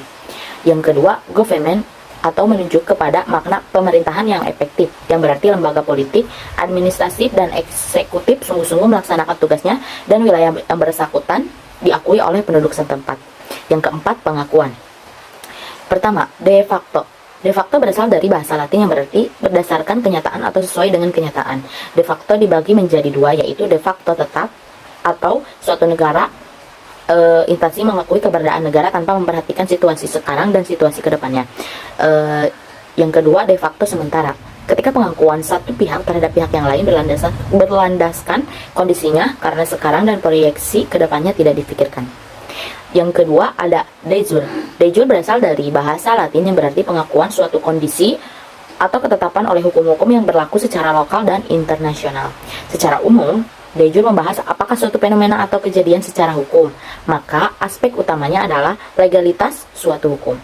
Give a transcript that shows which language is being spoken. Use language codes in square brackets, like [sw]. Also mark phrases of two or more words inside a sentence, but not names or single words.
[id] Yang kedua, government atau menunjuk kepada makna pemerintahan yang efektif, yang berarti lembaga politik, administratif, dan eksekutif sungguh-sungguh melaksanakan tugasnya dan wilayah yang bersangkutan diakui oleh penduduk setempat. Yang keempat, pengakuan. Pertama, [la] de facto. De facto [id] berasal dari bahasa Latin yang berarti berdasarkan kenyataan atau sesuai dengan kenyataan. [la] De facto [id] dibagi menjadi dua, yaitu [la] de facto [id] tetap atau suatu negara instansi mengakui keberadaan negara tanpa memperhatikan situasi sekarang dan situasi kedepannya. Yang kedua, [la] de facto [id] sementara. Ketika pengakuan satu pihak terhadap pihak yang lain berlandaskan kondisinya karena sekarang dan proyeksi kedepannya tidak dipikirkan. Yang kedua ada [la] de jure. De jure [id] berasal dari bahasa Latin yang berarti pengakuan suatu kondisi atau ketetapan oleh hukum-hukum yang berlaku secara lokal dan internasional. Secara umum, [la] de jure [id] membahas apakah suatu fenomena atau kejadian secara hukum, maka aspek utamanya adalah legalitas suatu hukum.